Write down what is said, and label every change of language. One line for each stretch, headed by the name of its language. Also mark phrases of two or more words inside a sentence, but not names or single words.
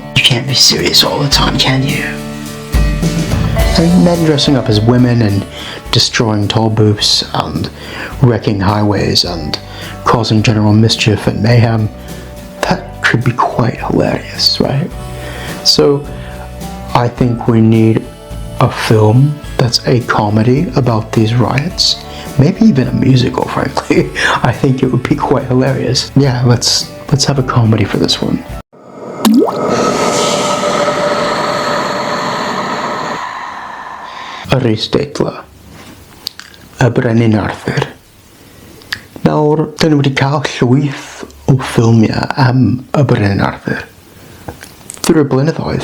English: You can't be serious all the time, can you? And men dressing up as women and destroying toll booths and wrecking highways and causing general mischief and mayhem, that could be quite hilarious, right? So I think we need a film that's a comedy about these riots, maybe even a musical, frankly. I think it would be quite hilarious. Yeah, let's have a comedy for this one.
Welsh: Abertawe, y Brenin Arthur. Nawr, dyn nhw wedi cael llwyth o ffilmiau am y Brenin Arthur drwy'r blynyddoedd.